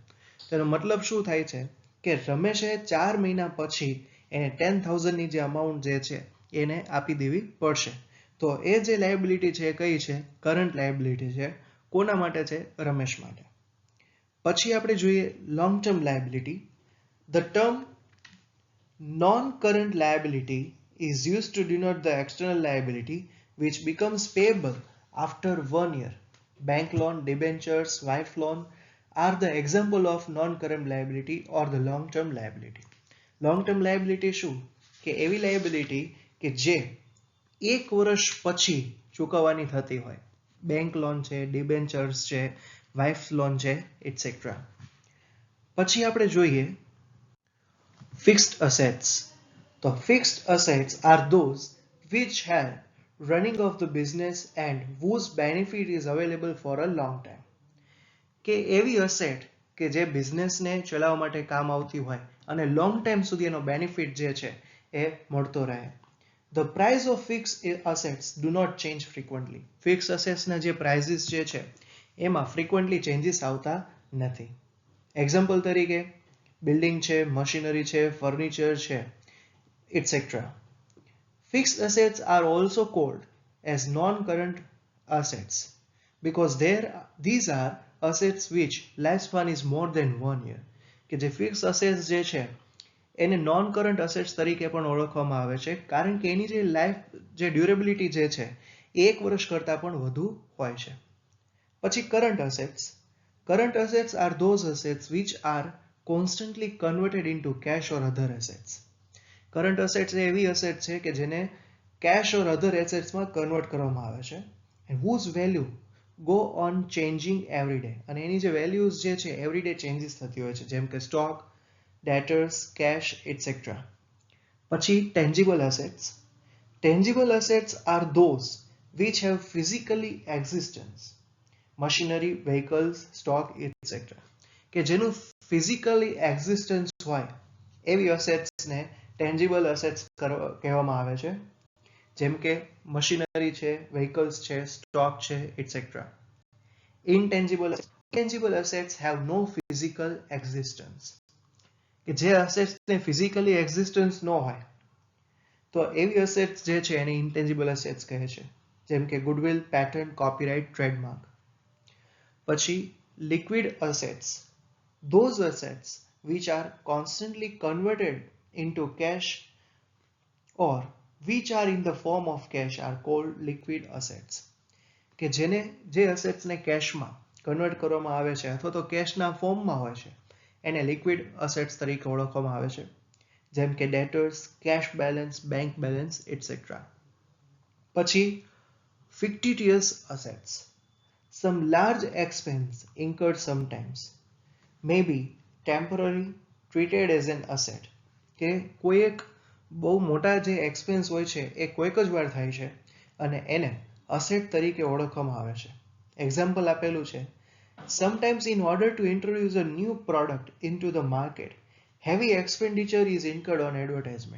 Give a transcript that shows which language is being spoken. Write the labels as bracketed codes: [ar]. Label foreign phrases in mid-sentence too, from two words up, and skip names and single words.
[gu] તેનો મતલબ શું થાય છે કે રમેશે 4 મહિના પછી એને 10,000ની જે અમાઉન્ટ જે છે એને આપી દેવી પડશે. તો એ જે લાયબિલિટી છે કઈ છે? [en] current liability [gu] છે. કોના માટે છે? રમેશ માટે. પછી આપણે જોઈએ [en] long term liability. The term non-current liability is used to denote the external liability which becomes payable after 1 year. Bank loan, debentures, wife loan are the example of non-current liability or the long-term liability. Long-term liability [gu] શું? કે એવી liability કે જે 1 વર્ષ પછી ચૂકવવાની થતી હોય. [en] bank loan [gu] છે, ડિબેન્ચર્સ છે, [en] wife loan [gu] છે, એટસેટ્રા. પછી આપણે જોઈએ [en] fixed assets. તો fixed assets are those which have running of the business and whose benefit is available for a long time. [gu] કે એવી અસેટ કે જે બિઝનેસને ચલાવવા માટે કામ આવતી હોય અને [en] long time [gu] સુધી એનો બેનિફિટ જે છે એ મળતો રહે. [en] The price of fixed assets do not change frequently. Fixed assets [gu] ના જે prices જે છે એમાં [en] frequently changes [gu] આવતા નથી. એક્ઝામ્પલ તરીકે બિલ્ડિંગ છે, મશીનરી છે, ફર્નિચર છે, etc. [en] Fixed assets are also called as non-current assets because these are assets which lifespan is more than 1 year. [gu] કે જે [en] fixed assets [gu] જે છે એને [en] non current assets [gu] તરીકે પણ ઓળખવામાં આવે છે કારણ કે એની જે લાઈફ જે ડ્યુરેબિલિટી જે છે એ 1 વર્ષ કરતાં પણ વધુ હોય છે. [en] પછી current assets are those assets which are constantly converted into cash or other assets. current assets [gu] એવી અસેટ છે કે જેને [en] cash or other [gu] એસેટ્સમાં કન્વર્ટ કરવામાં આવે છે [en] and whose value go on changing every day. [gu] અને એની જે વેલ્યુઝ જે છે [en] everyday changes [gu] થતી હોય છે જેમ કે સ્ટોક, [en] debtors, cash, etc. પછી tangible assets. Tangible assets are those which have physically existence. Machinery, vehicles, stock, etc. [gu] કે જેનું [en] physically existence [gu] હોય એવી assets ને [en] tangible assets [gu] કહેવામાં આવે છે જેમ કે મશીનરી છે, vehicles છે, stock છે, etc. [en] Intangible assets have no physical existence. [gu] કે જે અસેટ્સને [en] physically existence [gu] ન હોય તો એવી અસેટ્સ જે છે એને [en] intangible assets [gu] કહે છે જેમ કે ગુડવિલ, પેટર્ન, કોપીરાઇટ, ટ્રેડમાર્ક. [en] પછી liquid assets, those assets which are constantly converted into cash or which are in the form of cash are called liquid assets. [gu] કે જે અસેટ્સને કેશમાં કન્વર્ટ કરવામાં આવે છે અથવા તો કેશના ફોર્મમાં હોય છે એને [en] liquid assets [gu] તરીકે ઓળખવામાં આવે છે જેમ કે ડેટર્સ, [en] cash balance, bank balance, [gu] etc. [en] પછી fictitious assets, some large expense incurred sometimes may be temporary treated as an asset. [gu] કે કોઈ એક બહુ મોટા જે એક્સપેન્સ હોય છે એ કોઈક જ વાર થાય છે અને એને અસેટ તરીકે ઓળખવામાં આવે છે. એક્ઝામ્પલ આપેલું છે [en] Sometimes in order to introduce a new product into the market, heavy expenditure is incurred on advertisement.